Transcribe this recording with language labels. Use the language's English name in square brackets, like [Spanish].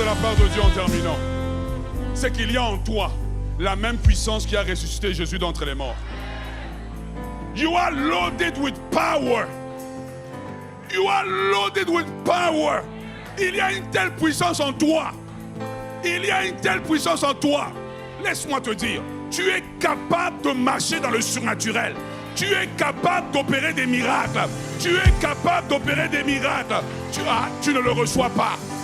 [French] de Dieu en terminant, c'est qu'il y a en toi la même puissance qui a ressuscité Jésus d'entre les morts. [English] You are loaded with power. You are loaded with power. [French] Il y a une telle puissance en toi. Il y a une telle puissance en toi. Laisse-moi te dire, tu es capable de marcher dans le surnaturel. Tu es capable d'opérer des miracles. Tu es capable d'opérer des miracles. Tu ne le reçois pas.